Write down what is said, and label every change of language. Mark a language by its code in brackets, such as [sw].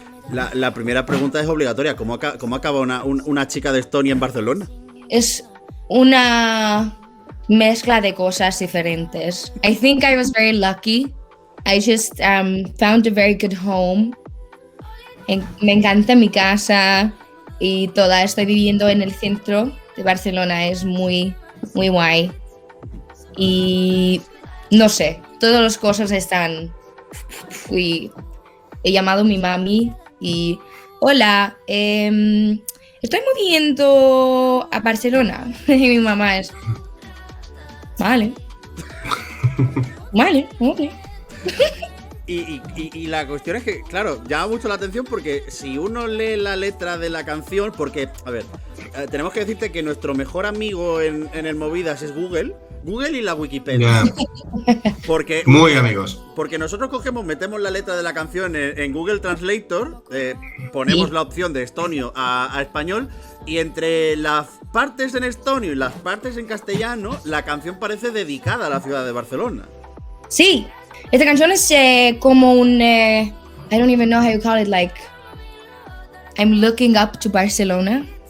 [es] La primera pregunta es obligatoria. ¿Cómo acaba una chica de Estonia en Barcelona? Es una mezcla de cosas diferentes. [en] I think I was very lucky. I just found a very good home. [es] Me encanta mi casa y toda. Estoy viviendo en el centro de Barcelona. Es muy, muy guay. Y no sé, todas las cosas están... He llamado a mi mami y... Hola, estoy moviendo a Barcelona. Y mi mamá es... Vale, ok. Y la cuestión es que, claro, llama mucho la atención porque si uno lee la letra de la canción, porque, a ver, tenemos que decirte que nuestro mejor amigo en el Movidas es Google y la Wikipedia. [en] Yeah. [es] Porque, muy amigos. Porque nosotros metemos la letra de la canción en Google Translator, ponemos la opción de estonio a español, y entre las partes en estonio y las partes en castellano, la canción parece dedicada a la ciudad de Barcelona. Sí, esta canción es como un... [en] I don't even know how you call it, like... I'm looking up to Barcelona.